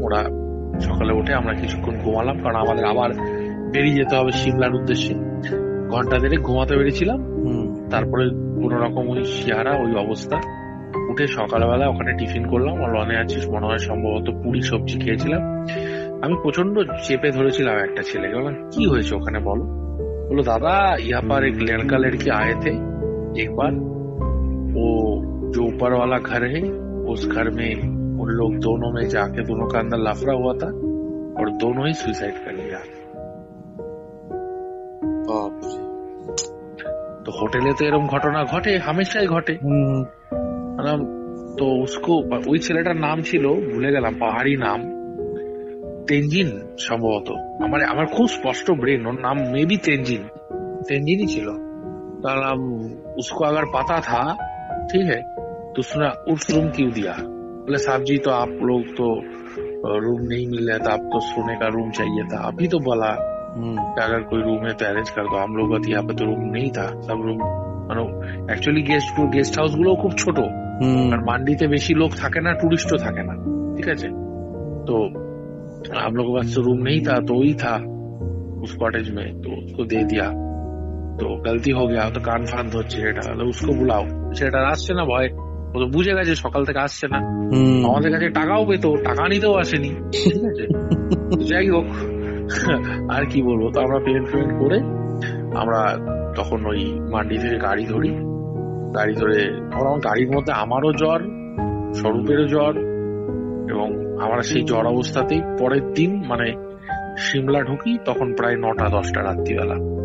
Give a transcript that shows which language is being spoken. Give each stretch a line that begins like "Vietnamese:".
Bangla: ওরা সকালে উঠে আমরা কিছুক্ষণ ঘুমালাম, কারণ আমাদের আবার বেরিয়ে যেতে হবে সিমলার উদ্দেশ্যে। ঘন্টা দেড়েক ঘুমাতে বেরিয়েছিলাম, তারপরে কোন রকম ওই চেহারা, ওই অবস্থা। উঠে সকালবেলা ওখানে টিফিন করলাম, লনে আছিস মনে হয়, সম্ভবত পুরি সবজি খেয়েছিলাম। আমি প্রচন্ড চেপে ধরেছিলাম একটা ছেলেকে, বললাম কি হয়েছে ওখানে বলো। বললো দাদা
Hindi: ইহা পার এক লড়কা লড়কি आए थे एक बार, वो जो ऊपर वाला घर है उस घर में उन लोग दोनों में जाके दोनों का अंदर लफड़ा हुआ था और दोनों ही सुसाइड कर लिया।
Bangla: तो হোটেলে তো এরকম ঘটনা ঘটে, হামেশাই ঘটে। তো उसको, ওই ছেলেটার নাম ছিল ভুলে গেলাম, পাহাড়ি নাম, তেনজিন সম্ভবত। আমার খুব স্পষ্ট ব্রেন, ওর নাম মেবি तेंजिन ছিল। তার নাম,
Hindi: उसको अगर पता था ठीक है तो उसने उस रूम क्यों दिया। बोले साहब जी तो आप लोग तो रूम नहीं मिल रहा था, आप तो सोने का रूम चाहिए था, अभी तो बोला कि अगर कोई रूम है तो अरेंज कर दो। हम लोग यहाँ पे तो रूम नहीं था, सब रूम
Bangla: মানে অ্যাকচুয়ালি গেস্ট হাউস গুলো খুব ছোট, আর মান্ডিতে বেশি লোক থাকে না,
Hindi: টুরিস্টও থাকে না।
Bangla: ঠিক আছে,
Hindi: তো हम लोग के पास तो रूम नहीं था, तो वही था उस कॉटेज में, तो उसको दे दिया। तो गलती हो गया, तो कान फान
Bangla: ধরছে এটা,
Hindi: उसको बुलाओ।
Bangla: সেটা আসছে না ভয়, ও তো বুঝে গেছে সকাল থেকে আসছে না, আমাদের কাছে টাকাও পেতো, টাকা নিতেও আসেনি, ঠিক আছে। যাই হোক, আর কি বলবো, তো আমরা পেমেন্ট করে আমরা তখন ওই মান্ডি থেকে গাড়ি ধরি। গাড়ি ধরে আমার গাড়ির মধ্যে আমারও জ্বর, স্বরূপেরও জ্বর, এবং আমরা সেই জ্বর অবস্থাতেই পরের দিন মানে সিমলা ঢুকি, তখন প্রায় 9টা-10টা রাত্রিবেলা।